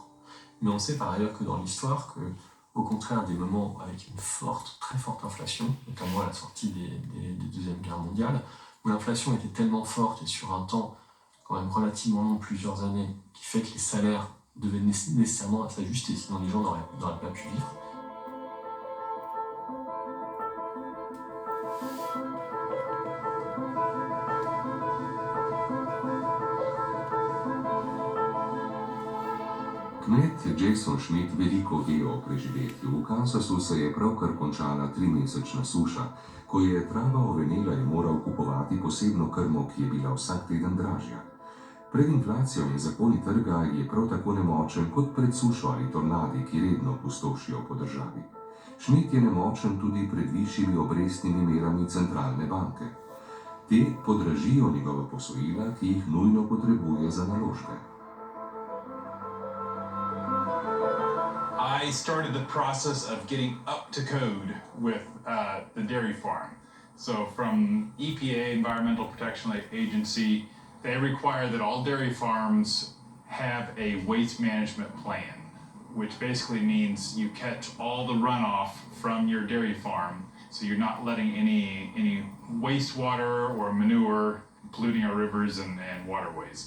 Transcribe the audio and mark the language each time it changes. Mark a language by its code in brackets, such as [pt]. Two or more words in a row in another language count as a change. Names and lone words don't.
[fr] Mais on sait par ailleurs que dans l'histoire, au contraire des moments avec une très forte inflation, notamment à la sortie des deuxièmes guerres mondiales, où l'inflation était tellement forte et sur un temps quand même relativement long, plusieurs années, qui fait que les salaires devaient nécessairement s'ajuster, sinon les gens n'auraient pas pu vivre. [sl] Kmet Jason Schmidt veliko ve o preživetju. V Kansasu se je pravkar končala 3-mesečna suša. Ko je trava ovenela, je moral kupovati posebno krmo, ki je bila vsak teden dražja. Pred inflacijo in zakoni trga je prav tako nemočen kot pred sušo ali tornadi, ki redno pustošijo po državi. Schmidt je nemočen tudi pred višjimi obrestnimi merami centralne banke. Te podražijo njegova posojila, ki jih nujno potrebuje za naložbe. [en] I started the process of getting up to code with the dairy farm. So from EPA, Environmental Protection Agency, they require that all dairy farms have a waste management plan, which basically means you catch all the runoff from your dairy farm, so you're not letting any wastewater or manure polluting our rivers and waterways.